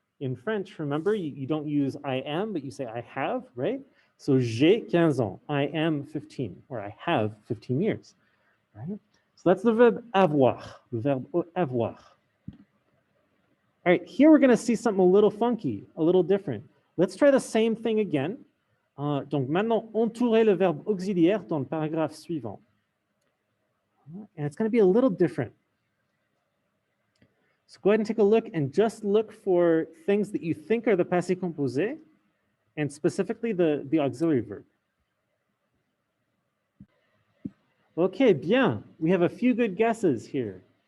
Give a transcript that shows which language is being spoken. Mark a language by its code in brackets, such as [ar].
[en] In French, remember, you don't use I am, but you say I have, right? So [fr] j'ai 15 ans. [en] I am 15, or I have 15 years, right? So that's the verb avoir, the verb avoir. All right, here we're going to see something a little funky, a little different. Let's try the same thing again. [fr] Donc maintenant, entourer le verbe auxiliaire dans le paragraphe suivant. [en] And it's going to be a little different. So go ahead and take a look and just look for things that you think are the passé composé, and specifically the auxiliary verb. Okay, bien. We have a few good guesses here.